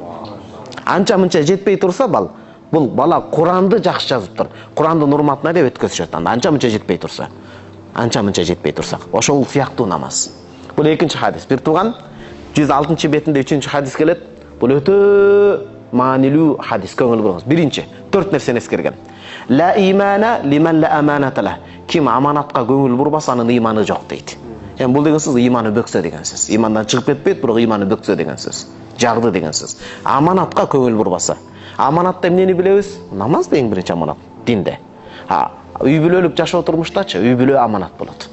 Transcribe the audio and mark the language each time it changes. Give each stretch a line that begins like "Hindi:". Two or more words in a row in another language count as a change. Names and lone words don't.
Kyrgyz: Анча-мынча жетпей турса, бул бала Куранды жакшы жазыптыр. Курандын урматына деп өткөзүшөт. Анча-мынча жетпей турса. Анча-мынча жетпей турса, ошол сыяктуу намаз. Бул экинчи хадис. Бир туган 106 бетинде 3 хадис келет. Бул өтө маанилүү хадис, көңүл буруңуз. Биринчи, 4 нерсени эскерген.
Arabic: لا إيمان لمن لا أمانة له.
Kyrgyz: Ким аманатка көңүл бурбаса, анын ыйманы жок дейт. Эми бул деген сөз ыйманы бөксө деген сөз. Ыймандан чыгып кетпейт, бирок ыйманы бөксө деген сөз. Жагды деген сөз. Аманатка көңүл бурбаса. Аманатта эмнени билебиз? Намаз эң биринчи аманат динде. Үй бүлөлүк жашоо турмуштачы үй бүлө аманат болот.